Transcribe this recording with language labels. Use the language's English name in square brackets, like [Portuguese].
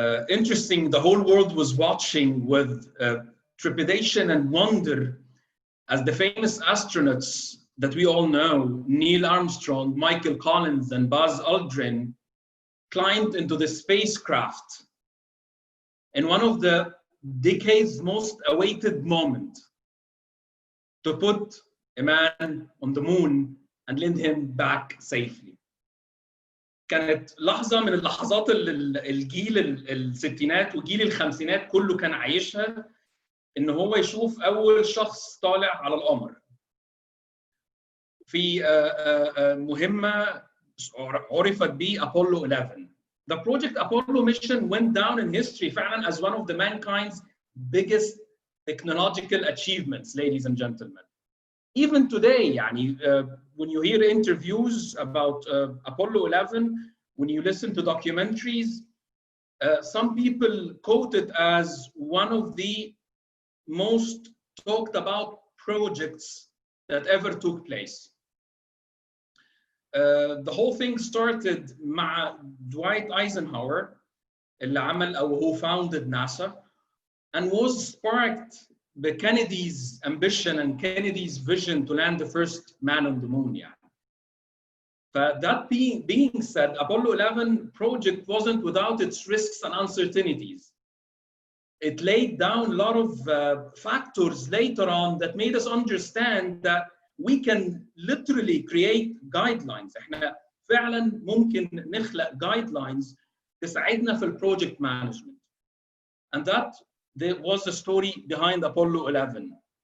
[English] Interesting, the whole world was watching with trepidation and wonder as the famous astronauts that we all know, Neil Armstrong, Michael Collins, and Buzz Aldrin, climbed into the spacecraft in one of the decade's most awaited moment to put a man on the moon and land him back safely. [Arabic] كانت لحظة من اللحظات اللي الجيل الستينات وجيل الخمسينات كله كان عايشها، إن هو يشوف أول شخص طالع على القمر. في مهمة عرفت ب Apollo 11. [English] The project Apollo mission went down in history فعلا as one of the mankind's biggest technological achievements, ladies and gentlemen. Even today, when you hear interviews about Apollo 11, when you listen to documentaries, some people quote it as one of the most talked about projects that ever took place. The whole thing started مع Dwight Eisenhower [Arabic] اللي عمل أو [English] who founded NASA, and was sparked by Kennedy's ambition and Kennedy's vision to land the first man on the moon. But that being said, Apollo 11 project wasn't without its risks and uncertainties. It laid down a lot of factors later on that made us understand that we can literally create guidelines. [Arabic] احنا فعلا ممكن نخلق guidelines تساعدنا في project management. [English] And that there was the story behind Apollo 11.